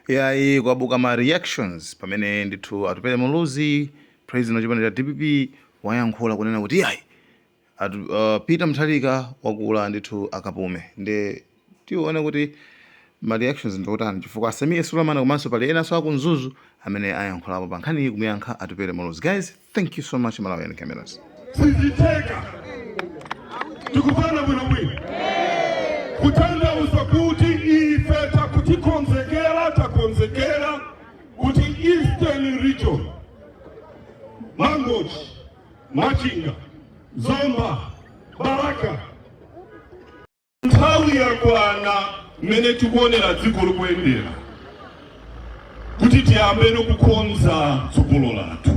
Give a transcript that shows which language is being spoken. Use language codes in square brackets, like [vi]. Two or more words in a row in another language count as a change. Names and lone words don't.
[ny] yayi kwabuka ma reactions pamene ndithu Atupele Muluzi president wa chipani cha DPP wayankhula kunena kuti yayi Peter Mutharika wakula ndithu akapume nde tione kuti ma reactions ndotani chifukwa Asamiya Suleiman komanso pali enanso akumzuzu amene ayankhulapo pa nkhani kumuyankha Atupele Muluzi. [en] Guys, thank you so much Malawian cameras. [ny] Siziteka tukupana bwino kutanda usakuti ife takonzekera kuti Eastern Region Mangochi, Machinga, Zomba, Baraka nthawi yakwana mmene tikuonera dziko likuendera kuti tiyambe kukonza tsogolo lathu.